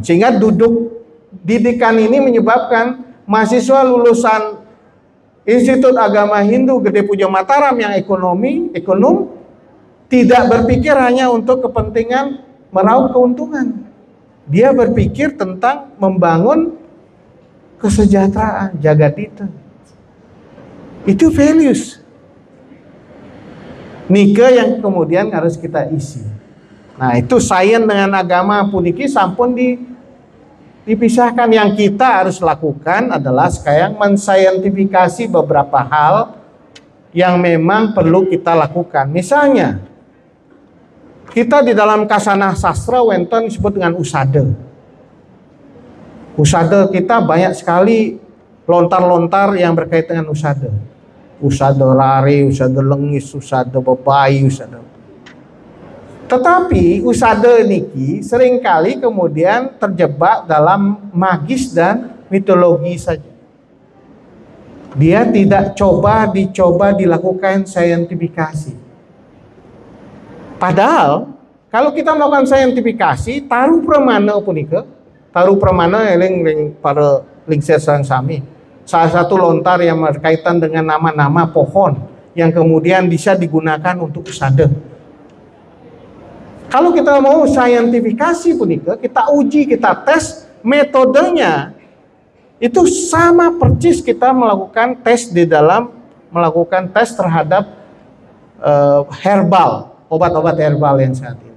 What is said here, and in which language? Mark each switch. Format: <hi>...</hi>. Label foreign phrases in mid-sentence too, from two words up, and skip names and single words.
<id>Sehingga didikan ini menyebabkan mahasiswa lulusan Institut Agama Hindu Gede Puja Mataram yang ekonom tidak berpikir hanya untuk kepentingan meraup keuntungan. Dia berpikir tentang membangun kesejahteraan jagadita. Itu values. Nika yang kemudian harus kita isi. Nah, itu sains dengan agama</id> <ban>puniki sampun</ban> <id>dipisahkan. Yang kita harus lakukan adalah sekarang mensaintifikasi beberapa hal yang memang perlu kita lakukan. Misalnya, kita di dalam kasanah sastra wonten disebut dengan usade. Usade kita banyak sekali lontar-lontar yang berkaitan dengan usade. Usade lari, usade lengis, usade bebai, usade. Tetapi usade niki seringkali kemudian terjebak dalam magis dan mitologi saja. Dia tidak dicoba dilakukan saintifikasi. Padahal kalau kita melakukan saintifikasi, taruh pramana punika, taruh pramana eling para lingser</id> <ban>sareng sami.</ban> <id>Salah satu lontar yang berkaitan dengan nama-nama pohon yang kemudian bisa digunakan untuk usade. Kalau kita mau saintifikasi punika, kita uji, kita tes metodenya. Itu sama persis kita melakukan tes melakukan tes terhadap herbal, obat-obat herbal yang saat ini.</id>